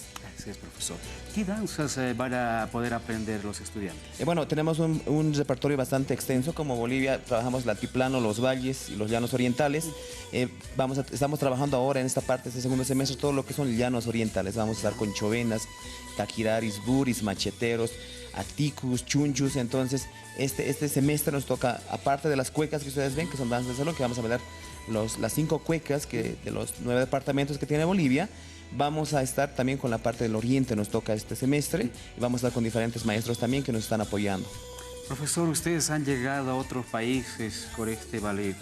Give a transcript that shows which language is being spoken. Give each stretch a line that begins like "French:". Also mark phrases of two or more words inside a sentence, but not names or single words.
Spanish: Así es, profesor. ¿Qué danzas van a poder aprender los estudiantes? Bueno, tenemos un repertorio bastante extenso. Como Bolivia, trabajamos el altiplano, los valles y los llanos orientales. Estamos trabajando ahora en esta parte, este segundo semestre, todo lo que son llanos orientales. Vamos a estar con chovenas, taquiraris, buris, macheteros, aticus, chunchus. Entonces, este semestre nos toca, aparte de las cuecas que ustedes ven, que son danzas de salón, que vamos a ver las 5 cuecas de los 9 departamentos que tiene Bolivia. Vamos a estar también con la parte del oriente, nos toca este semestre, y vamos a estar con diferentes maestros también que nos están apoyando. Profesor, ustedes han llegado a otros países con este ballet.